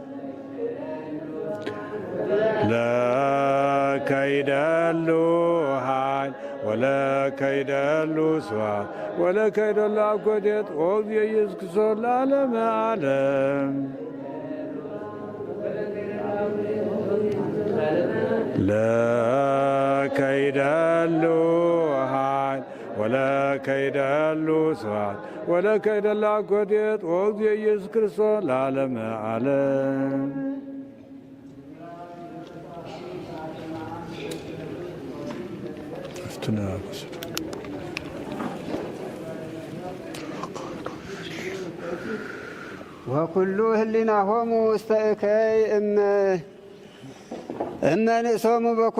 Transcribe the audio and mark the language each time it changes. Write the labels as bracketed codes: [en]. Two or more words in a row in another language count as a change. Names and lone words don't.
[gez] ለከይደሉ ኃይል ወለከይደሉ ስብሐት ወለከይደሉ አኮቴት ኦ እግዚእ ኢየሱስ ክርስቶስ ለዓለመ ዓለም። ለከይደሉ ኃይል ወለከይደሉ ስብሐት ወለከይደሉ አኮቴት ኦ እግዚእ ኢየሱስ ክርስቶስ ለዓለመ ዓለም። ወኩሉ ህሊናሆሙ ውስተ እከይ እመንእሶሙ በኩሉ